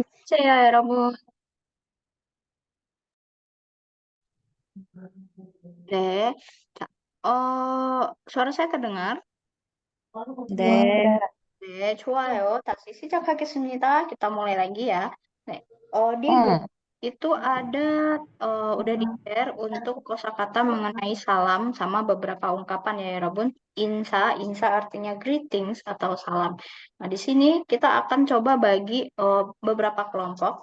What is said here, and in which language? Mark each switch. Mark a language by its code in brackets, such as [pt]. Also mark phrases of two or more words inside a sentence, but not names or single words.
[ko] 번째야, 여러분. 네. 자, [id] suara saya terdengar? [ko] 네. 네, 좋아요. 다시 시작하겠습니다. [id] Kita mulai lagi ya. 네, di grup itu ada udah di-share untuk kosakata mengenai salam sama beberapa ungkapan ya, Rabun. Insa, insa artinya greetings atau salam. Nah, di sini kita akan coba bagi beberapa kelompok.